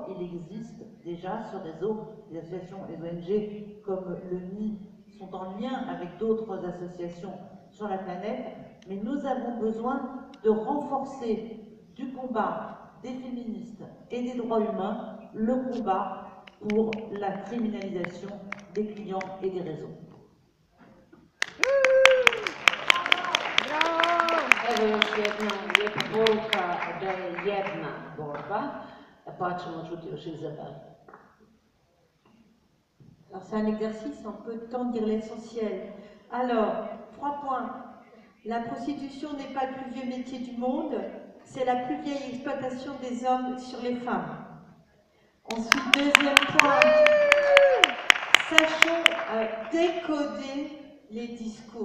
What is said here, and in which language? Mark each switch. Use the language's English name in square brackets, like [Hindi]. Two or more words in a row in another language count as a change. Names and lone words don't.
[French] Il existe déjà ce réseau. Les associations, les ONG comme le NI sont en lien avec d'autres associations sur la planète, mais nous avons besoin de renforcer du combat des féministes et des droits humains le combat pour la criminalisation des clients et des réseaux. [Croatian] Evo još jedna lijepa poruka da je jedna borba, pa ćemo čuti još Izabel. [French] Alors c'est un exercice, en peu de temps, de dire l'essentiel. Alors, 3 points. La prostitution n'est pas le plus vieux métier du monde, c'est la plus vieille exploitation des hommes sur les femmes. Ensuite, deuxième point, sachons décoder les discours.